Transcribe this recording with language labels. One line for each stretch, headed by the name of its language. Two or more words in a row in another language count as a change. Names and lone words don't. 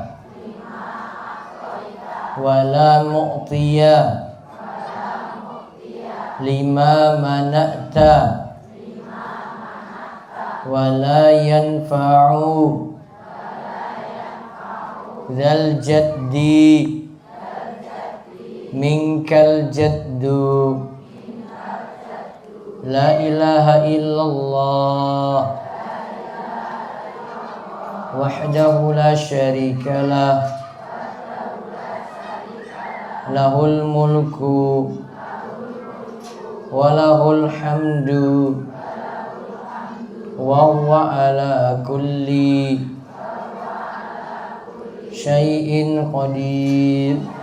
Arabic: ولا معطي لما منعت ولا ينفع ذا الجد منك الجد. لا إله إلا الله وحده لا شريك له, له الملك وله الحمد وهو على كل شيء قدير.